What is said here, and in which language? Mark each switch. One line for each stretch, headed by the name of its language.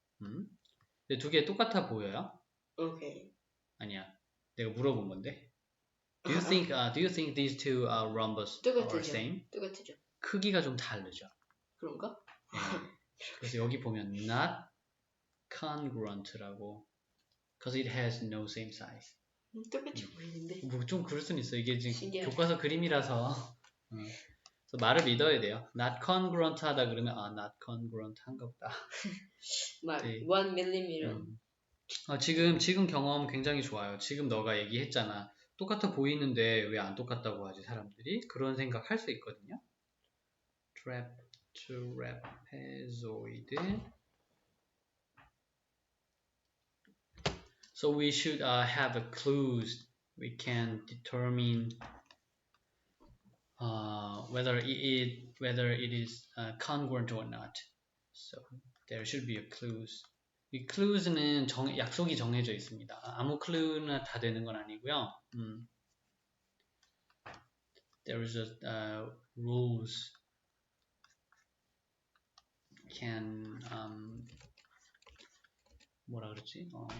Korean: 근데 두 개 똑같아 보여요? 아니야. 내가 물어본 건데.
English: Do you think these two rhombus are same?
Korean: 똑같죠. 크기가 좀 다르죠. 그런가? 네. 그래서 여기 보면 not congruent라고.
English: Because it has no same size.
Korean: 똑같이 보이는데. 뭐 좀 그럴 수는 있어. 이게 지금 신기하네. 교과서 그림이라서. 그래서 말을 믿어야 돼요. Not congruent 하다 그러면 not congruent 한가 보다. 막 1mm. 지금 경험 굉장히 좋아요. 지금 너가 얘기했잖아. 똑같아 보이는데 왜 안 똑같다고 하지 사람들이? 그런 생각 할 수 있거든요. trapezoid.
English: So we should have a clues. We can determine whether it is congruent or not. So there should be a clues.
Korean: 이 clues는 약속이 정해져 있습니다. 아무 clue나 다 되는 건 아니고요.
English: There is a rules can
Korean: 뭐라 그러지?